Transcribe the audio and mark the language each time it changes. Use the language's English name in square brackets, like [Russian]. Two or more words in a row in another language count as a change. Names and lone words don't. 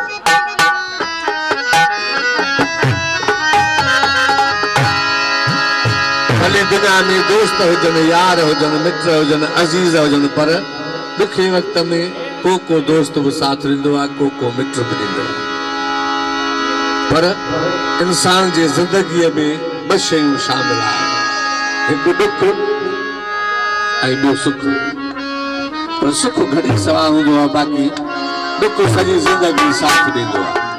[Sindhi] भले दुनिया में दोस्त हुजनि यार हुजनि मित्र हुजनि अजीज हुजनि पर दुखे वक्त में को दोस्त भी साथ ॾींदो आहे को मित्र भी ॾींदो आहे। पर इंसान जी ज़िंदगीअ में ॿ शयूं शामिल आहिनि, हिकु दुख ऐं ॿियो सुख। पर सुख घड़ी सवा हूंदो आहे, बाक़ी दुख सॼी ज़िंदगी साथ ॾींदो आहे।